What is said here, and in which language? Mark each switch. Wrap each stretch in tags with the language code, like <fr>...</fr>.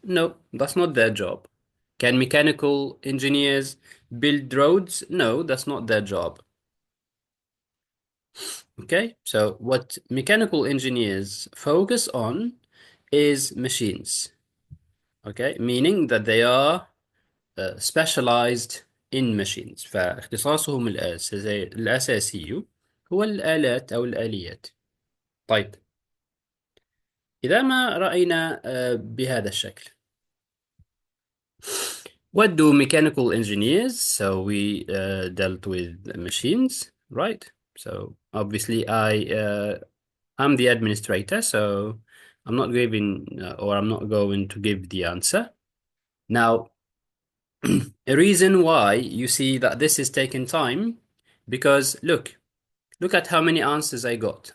<en>No, that's not their job. Can mechanical engineers build roads? No, that's not their job. Okay, so what mechanical engineers focus on is machines. Okay, meaning that they are specialized in machines.</en> <ar>فاختصاصهم الأساسي هو الآلات أو الآليات. طيب، إذا ما رأينا بهذا الشكل.</ar> <en>What do mechanical engineers? So we dealt with machines, right? So obviously I'm the administrator, so I'm not giving or I'm not going to give the answer. Now, a reason why you see that this is taking time, because look at how many answers I got.</en>